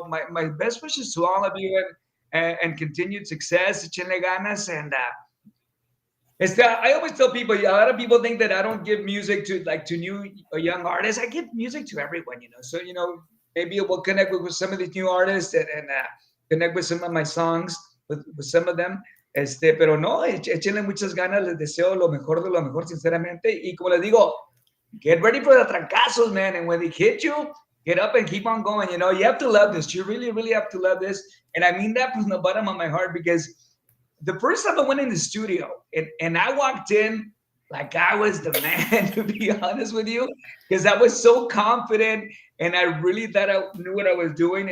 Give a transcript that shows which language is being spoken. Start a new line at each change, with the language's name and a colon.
English: My best wishes to all of you and continued success.
Spanish: Echenle ganas.
English: And I always tell people, a lot of people think that I don't give music to new or young artists. I give music to everyone, So, maybe we'll connect with some of these new artists and connect with some of my songs with some of them.
Spanish: Pero no, échenle muchas ganas. Les deseo lo mejor de lo mejor, sinceramente. Y como les digo,
English: get ready for the trancazos, man. And when they hit you, get up and keep on going. You have to love this. You really, really have to love this. And I mean that from the bottom of my heart, because the first time I went in the studio and I walked in like I was the man, to be honest with you, because I was so confident and I really thought I knew what I was doing.